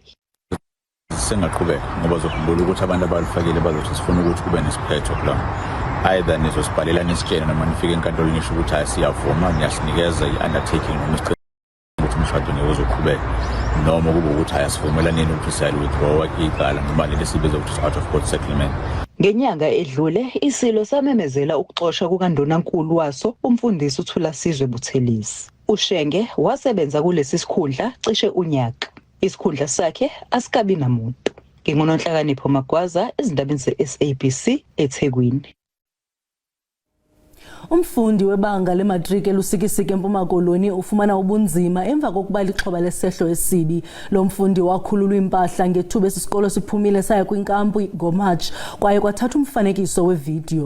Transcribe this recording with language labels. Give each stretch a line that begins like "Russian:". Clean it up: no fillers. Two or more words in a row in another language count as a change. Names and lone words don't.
Zulu: Sengaqhubeka ngoba zokhumbula ukuthi abantu abalifakile bazothi sifuna ukuthi kube nesiphetho kulona. Either nizosibhalela nisitshela noma nifike enkantolo nisho ukuthi asiyavuma ngiyasinikeza i-undertaking noma ukuthi umshado newozoqhubeka. Noma kube ukuthi ayasivumelaneni ukuthi siyali-withdraw icala noma leli sibiza ukuthi
English: out of court settlement.
Zulu: Ngenyanga edlule, isilo samemezela ukuxoshwa kukandunankulu waso umfundisi uThula Sizwe Buthelezi. uShenge wasebenza kulesi sikhundla cishe unyaka. Isikhundla sakhe asikabi namuntu. NginguNonhlakanipho Magwaza, izindabeni ze-SABC eThekwini.
Xhosa: Umfundi webanga lematric eLusikisiki eMpuma Koloni ufumana ubunzima emva kokuba lixhoba lesehlo esibi. Lo mfundi wakhululwa impahla ngethuba esisikolo siphumile saya kwinkampu ngoMarch kwaye kwathatha umfanekiso wevideo.